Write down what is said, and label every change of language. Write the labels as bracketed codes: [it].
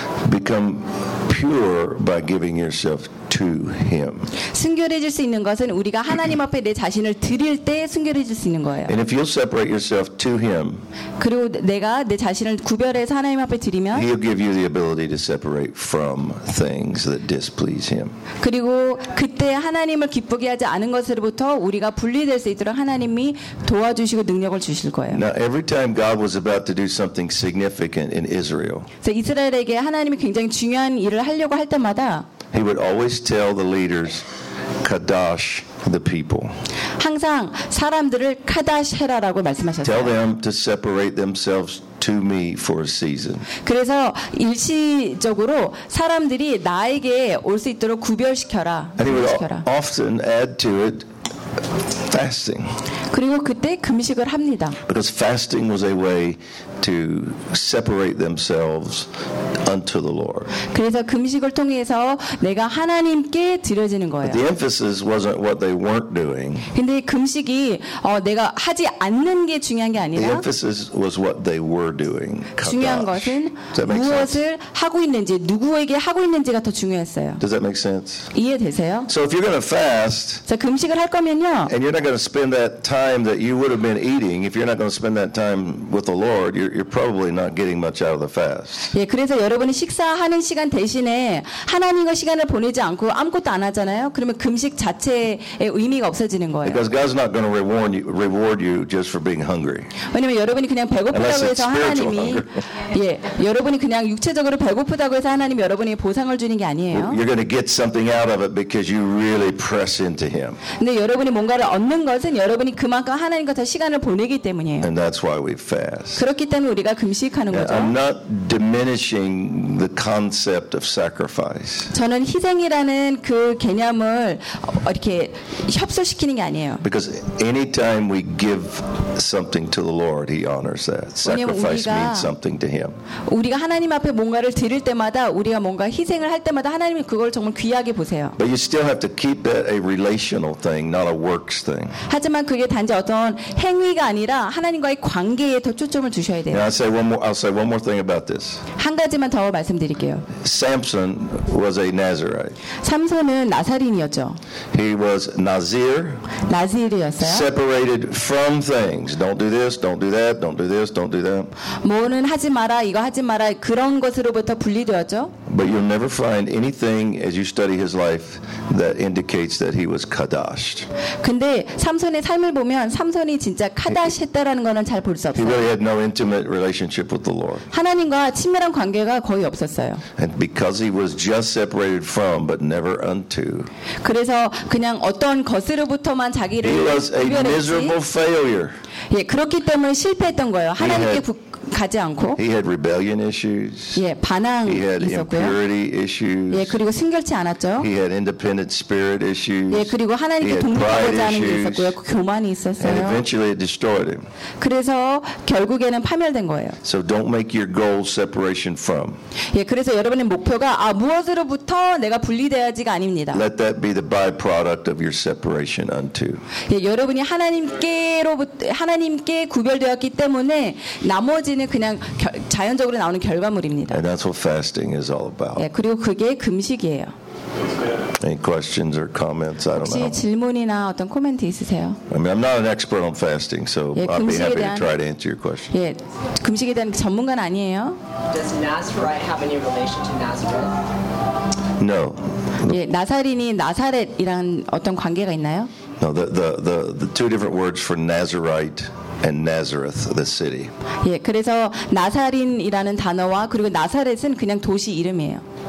[en] Become pure by giving yourself to Him. [ko] 순결해질 수 있는 것은 우리가 하나님 앞에 내 자신을 드릴 때 순결해질 수 있는 거예요. [en] And if you'll separate yourself to Him, [ko] 그리고 내가 내 자신을 구별해서 하나님 앞에 드리면, [en] He'll give you the ability to separate from things that displease Him. [ko] 그리고 그때 하나님을 기쁘게 하지 않은 것으로부터 우리가 분리될 수 있도록 하나님이 도와주시고 능력을 주실 거예요. [en] Now every time God was about to do something significant in Israel, [ko] 이스라엘에게 하나님이 굉장히 중요한 일을 하려고 할 때마다, [en] He would always tell the leaders, "Kadosh the people." [ko] 항상 사람들을 카다시해라라고 말씀하셨어요. [en] Tell them to separate themselves to me for a season. [ko] 그래서 일시적으로 사람들이 나에게 올 수 있도록 구별시켜라. [en] And he would often add to it fasting. [ko] 그리고 그때 금식을 합니다. [en] Because fasting was a way to separate themselves unto the Lord. [ko] 그래서 금식을 통해서 내가 하나님께 드려지는 거예요. [en] But the emphasis wasn't what they weren't doing. [ko] 근데 금식이 내가 하지 않는 게 중요한 게 아니라, [en] The emphasis was what they were doing. [ko] 중요한 것은 무엇을 하고 있는지, 누구에게 하고 있는지가 더 중요했어요. [en] Does that make sense? [ko] 이해되세요? [en] So if you're going to fast, [ko] 자 금식을 할 거면요, [en] and you're not going to spend that time that you would have been eating, if you're not going to spend that time with the Lord, You're probably not getting much out of the fast. [ko] 예, 그래서 여러분이 식사하는 시간 대신에 하나님과 시간을 보내지 않고 아무것도 안 하잖아요. 그러면 금식 자체의 의미가 없어지는 거예요. [en] Because God's not going to reward you just for being hungry. [ko] 왜냐면 여러분이 그냥 배고프다고 해서 하나님이 예, 여러분이 그냥 육체적으로 배고프다고 해서 하나님이 여러분에게 보상을 주는 게 아니에요. [en] You're going to get something out of it because you really press into Him. [ko] 근데 여러분이 뭔가를 얻는 것은 여러분이 그만큼 하나님과 더 시간을 보내기 때문이에요. [en] And that's why we fast. [ko] 그렇기 때문에 우리가 금식하는 거죠. [en] I'm not diminishing the concept of sacrifice. [ko] 저는 희생이라는 그 개념을 이렇게 협소시키는 게 아니에요. [en] Because anytime we give something to the Lord, He honors that. Sacrifice means something to Him. [ko] 우리가 하나님 앞에 뭔가를 드릴 때마다 우리가 뭔가 희생을 할 때마다 하나님이 그걸 정말 귀하게 보세요. [en] But you still have to keep that a relational thing, not a works thing. [ko] 하지만 그게 단지 어떤 행위가 아니라 하나님과의 관계에 더 초점 [en] Now I'll say one more thing about this. [ko] 한 가지만 더 말씀드릴게요. [en] Samson was a Nazarite. [ko] 삼손은 나사린이었죠. [en] He was Nazir. [ko] 나사리였어요. [en] Separated from things. Don't do this. Don't do that. Don't do this. Don't do that. [ko] 뭐는 하지 마라. 이거 하지 마라. 그런 것으로부터 분리되었죠. [en] But you'll never find anything as you study his life that indicates that he was kadashed. [ko] 근데 삼손의 삶을 보면 삼손이 진짜 카다시했다라는 거는 잘 볼 수 없어요. [en] He had no intimate relationship with the Lord. [ko] 하나님과 친밀한 관계가 거의 없었어요. [en] And because he was just separated from, but never unto. [ko] 그래서 그냥 어떤 것으로부터만 자기를 [en] He was a miserable failure. [ko] 예, 그렇기 때문에 실패했던 거예요. 하나님께 가지 않고. [en] He had rebellion issues. [ko] 예, 반항 [en] He had [ko] 있었고요. [en] Impurity issues. [ko] 예, 그리고 순결치 않았죠. [en] He had independent spirit issues. [ko] 예, 그리고 하나님께 독립하고자 하는 게 있었고요. 교만이 있었어요. [en] And eventually it destroyed him. [ko] 그래서 결국에는 파멸된 거예요. [en] So don't make your goal separation from. [ko] 예, 그래서 여러분의 목표가 아 무엇으로부터 내가 분리되어야지가 아닙니다. [en] Let that be the byproduct of your separation unto. [ko] 예, 여러분이 하나님께로부터 하나님께 구별되었기 때문에 나머지는 그냥 자연적으로 나오는 결과물입니다. [en] And that's what fasting is all about. [ko] 예, 그리고 그게 금식이에요. [en] Any questions or comments? I don't know. [ko] 혹시 질문이나 어떤 코멘트 있으세요? [en] I mean, I'm not an expert on fasting, so [ko] 예, [en] I'll be happy [ko] 대한, [en] to try to answer your question. [ko] 예, 금식에 대한 전문가 아니에요? [en] Does Nazarite have any relation to Nazareth? No. [ko] 예, 나사린이 나사렛이랑 어떤 관계가 있나요? [en] No, the two different words for Nazarite and Nazareth, the city. [ko] 예, 그래서 나사린이라는 단어와 그리고 나사렛은 그냥 도시 이름이에요.